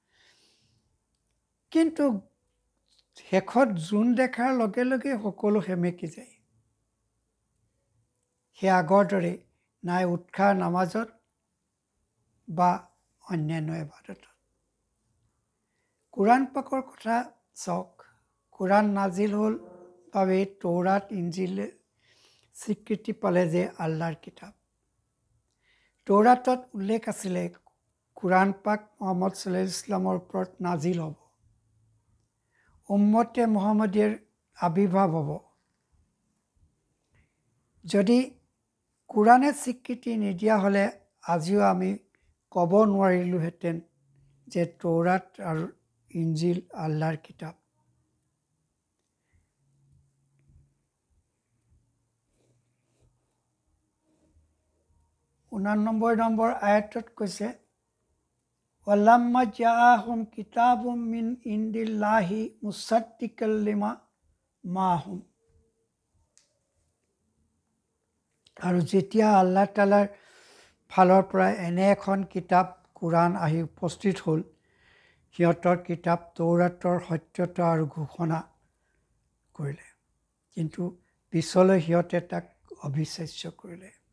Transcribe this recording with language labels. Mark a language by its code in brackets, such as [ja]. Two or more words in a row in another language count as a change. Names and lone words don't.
[as] কিন্তু শেষত জোন দেখাৰ লগে লগে সকলো সেমেকি যায় সেই আগৰ দৰে নাই উৎসাহ নামাজত বা অন্যান্য ইবাদতত কোৰাণ পাকৰ কথা চাওক কোৰাণ নাজিল হ'ল বাবে তৌৰাত ইঞ্জিলে স্বীকৃতি পালে যে আল্লাহৰ কিতাপ তৌৰাতত উল্লেখ আছিলে কোৰাণ পাক মুহাম্মদ [ar] صلى الله عليه [as] ইছলামৰ ওপৰত নাজিল হ'ব উম্মতে মুহাম্মদীৰ আবিৰ্ভাৱ হ'ব যদি কোৰাণে স্বীকৃতি নিদিয়া হ'লে আজিও আমি ক'ব নোৱাৰিলোহেঁতেন যে তৌৰাত আৰু ইঞ্জিল আল্লাহৰ কিতাপ 89 নম্বৰ আয়াতত কৈছে [ar] ولما جاءهم كتاب من عند الله مصدق لما معهم [as] আৰু যেতিয়া আল্লাহ তাআলাৰ ফালৰ পৰা এনে এখন কিতাপ কোৰাণ আহি উপস্থিত হ'ল সিহঁতৰ কিতাপ তৌৰাতৰ সত্যতা আৰু ঘোষণা কৰিলে কিন্তু পিছলৈ সিহঁতে তাক অবিশ্বাস্য কৰিলে